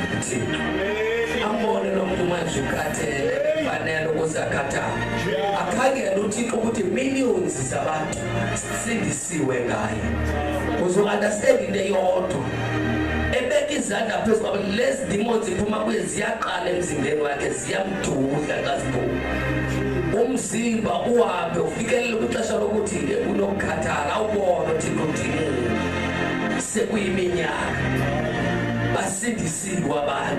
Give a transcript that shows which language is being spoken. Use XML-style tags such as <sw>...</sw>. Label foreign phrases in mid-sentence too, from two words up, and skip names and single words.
<xh>uThixo ambone lo muntu manje ukhathele fanele ukuze akhathale. Akhangele uThixo ukuthi millions zabantu sindisiwe ngaye.</xh> <zu>Uzo-understand into eyodwa.</zu> <xh>Ebeka izandla phezu kwabo, lezi demons ziphuma kuye ziyaqala emzimbeni wakhe, ziyamdudla xa ziphuma. Umzimba uhambe ufikelele kwixesha lokuthi unokukhathala, awubone uThixo udiniwe. Sekuyiminyaka basindisiwe abantu.</xh>